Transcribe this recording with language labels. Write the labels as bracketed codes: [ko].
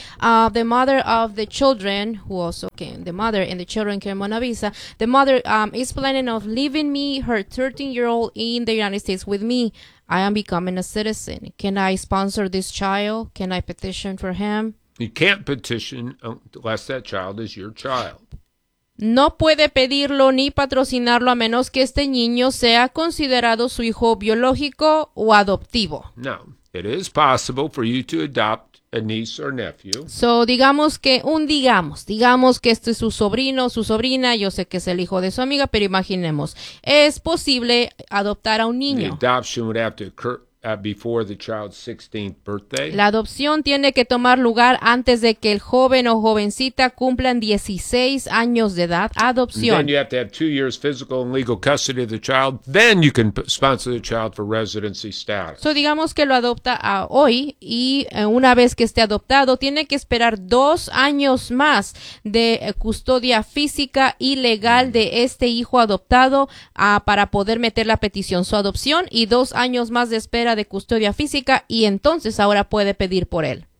[en] The mother of the children, who also came, the mother and the children came on a visa. The mother is planning on leaving me, her 13-year-old, in the United States with me. I am becoming a citizen. Can I sponsor this child? Can I petition for him? You can't petition unless that child is your child. [es] No puede pedirlo ni patrocinarlo a menos que este niño sea considerado su hijo biológico o adoptivo. [en] No, it is possible for you to adopt a niece or nephew. [es] So, digamos que este es su sobrino o su sobrina, yo sé que es el hijo de su amiga, pero imaginemos, es posible adoptar a un niño. [en] The adoption would have to occur before the child's 16th birthday. [es] La adopción tiene que tomar lugar antes de que el joven o jovencita cumplan 16 años de edad. Adopción. [en] And then you have to have 2 years physical and legal custody of the child. Then you can sponsor the child for residency status. [es] So digamos que lo adopta hoy y una vez que esté adoptado, tiene que esperar 2 años más de custodia física y legal de este hijo adoptado para poder meter la petición. Su adopción y 2 años más de espera de custodia física y entonces ahora puede pedir por él.